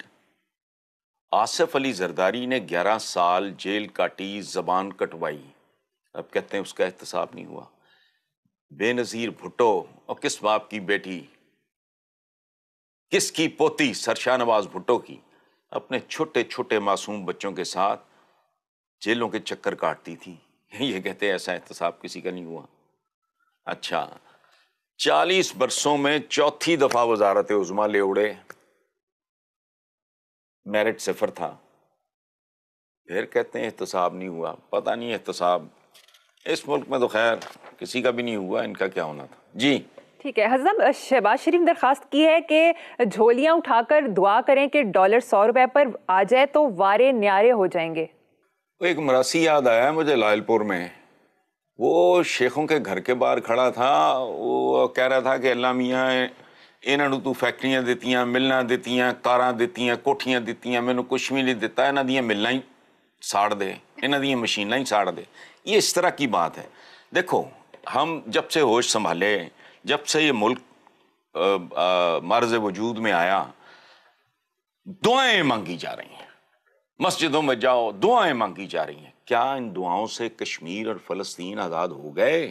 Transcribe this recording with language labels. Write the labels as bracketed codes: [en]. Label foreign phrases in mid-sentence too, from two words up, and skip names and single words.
[ur] آصف علی زرداری نے 11 سال جیل کاٹی، زبان کٹوائی، اب کہتے ہیں اس کا احتساب نہیں ہوا. بے نظیر بھٹو، اور کس باپ کی بیٹی، کس کی پوتی سر شاہنواز بھٹو کی، اپنے چھوٹے چھوٹے معصوم بچوں کے ساتھ جیلوں کے چکر کاٹتی تھی. یہ کہتے ہیں ایسا احتساب کسی کا نہیں ہوا. اچھا 40 برسوں میں چوتھی دفعہ وزارت عظمیٰ لے اڑے, میرٹ صفر تھا, پھر کہتے ہیں احتساب نہیں ہوا. پتہ نہیں احتساب اس ملک میں تو خیر کسی کا بھی نہیں ہوا, ان کا کیا ہونا تھا. جی ٹھیک ہے. حضرت شہباز شریف درخواست کی ہے کہ جھولیاں اٹھا کر دعا کریں کہ ڈالر 100 روپے پر آ جائے تو وارے نیارے ہو جائیں گے. ایک مراسی یاد آیا مجھے لائل پور میں, وہ شیخوں کے گھر کے باہر کھڑا تھا, وہ کہہ رہا تھا کہ اللہ میاں انہوں نے تو [pa] فیکٹریاں دیتیاں, ملنا دیتیاں, کاراں دیتیاں, کوٹھیاں دیتیاں, مینوں کچھ بھی نہیں دیتا, انہاں دیاں ملنا ہی ساڑ دے, انہاں دیاں مشیناں ہی ساڑ دے. [ur] یہ اس طرح کی بات ہے. دیکھو ہم جب سے ہوش سنبھالے, جب سے یہ ملک مرز وجود میں آیا, دعائیں مانگی جا رہی ہیں, مسجدوں میں جاؤ دعائیں مانگی جا رہی ہیں. کیا ان دعاؤں سے کشمیر اور فلسطین آزاد ہو گئے؟